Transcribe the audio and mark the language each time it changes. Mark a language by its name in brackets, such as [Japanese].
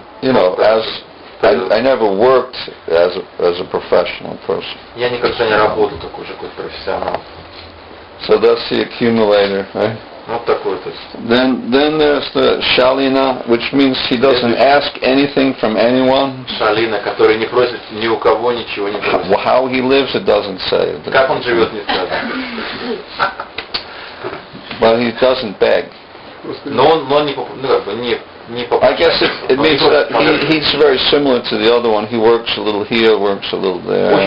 [English] you know, I never worked as a professional person. [Russian] Я никогда не работал такой же какой-то профессионал. [English] So that's the accumulator, right? [Russian] Вот такой то есть. [English] Then there's the Shalina, which means he doesn't ask anything from anyone. [Russian] Шалина, который не просит ни у кого ничего не просит. [English] How he lives, it doesn't say. [Russian] Как он живет, не сказано. [English] But he doesn't beg. [Russian] Но он не [English] I guess it means that he's very similar to the other one. He works a little here, works a little there.